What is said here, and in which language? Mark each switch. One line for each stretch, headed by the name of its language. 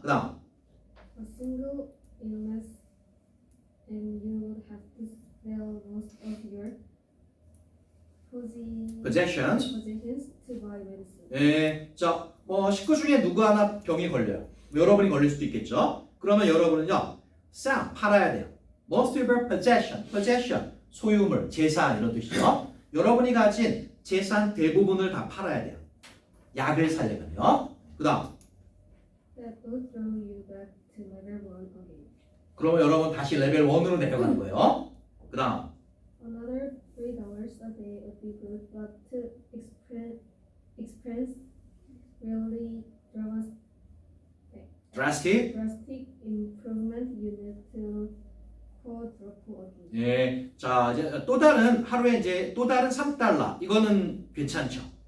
Korean: 그다음,
English: A single illness and you would have to sell most of your possessions. to buy medicine.
Korean: 자, 식구 중에 누구 하나 병이 걸려요. 여러분이 걸릴 수도 있겠죠. 그러면 여러분은요, 팔아야 돼요.
English: Most of your possession,
Korean: 소유물, 재산 이런 뜻이죠. 여러분이 가진 재산 대부분을 다 팔아야 돼요. 약을 사려면요. 그다음,
English: That will throw you back to level 1 again.
Korean: 그러면 여러분 다시 레벨 1으로 내려가는 거예요. 그다음,
English: Another $3 a day would be good, but to express really drastic. drastic improvement, you need to quadruple again.
Korean: 예, 자 이제 또 다른 하루에 이제 또 다른 3달러 이거는 괜찮죠.